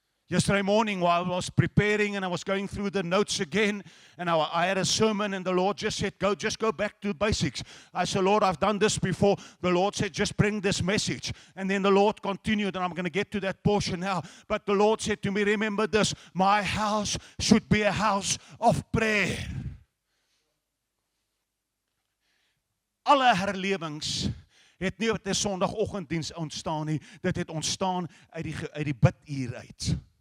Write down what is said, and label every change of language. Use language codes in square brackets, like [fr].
[en] Yesterday morning while I was preparing and I was going through the notes again, and I had a sermon, and the Lord just said, just go back to basics. I said, Lord, I've done this before. The Lord said, just bring this message. And then the Lord continued, and I'm going to get to that portion now. But the Lord said to me, remember this, my house should be a house of prayer. [af] Alle herlewings het nie uit 'n Sondagoggenddiens ontstaan nie. Dit het ontstaan uit die biduur uit.